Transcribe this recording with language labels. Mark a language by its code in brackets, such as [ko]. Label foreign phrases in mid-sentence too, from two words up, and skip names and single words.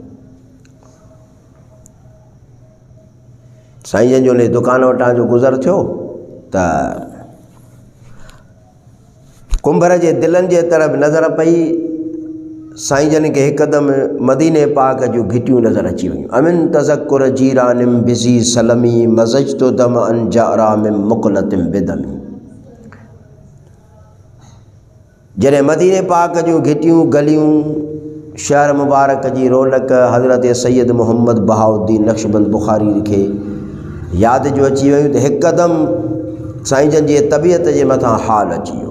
[sd] साईं जन जो दुकान वटां जो गुज़र थियो त कुंभर जे दिलनि जे तरफ़ नज़र पई। साईं जन खे हिकदमि मदीने पाक जूं घिटियूं नज़र अची वियूं। [ar] أمن تذكر جيران بذي سلم مزجت دمعا جرى من مقلة بدم. [sd] जॾहिं मदीने पाक जूं घिटियूं गलियूं शहर मुबारक जी रौनक हज़रत सैयद मोहम्मद बहाउद्दीन नक्शबंद बुखारी खे यादि जो अची वियूं त हिकदमि साईं जन जी तबियत जे मथां हाल अची वियो।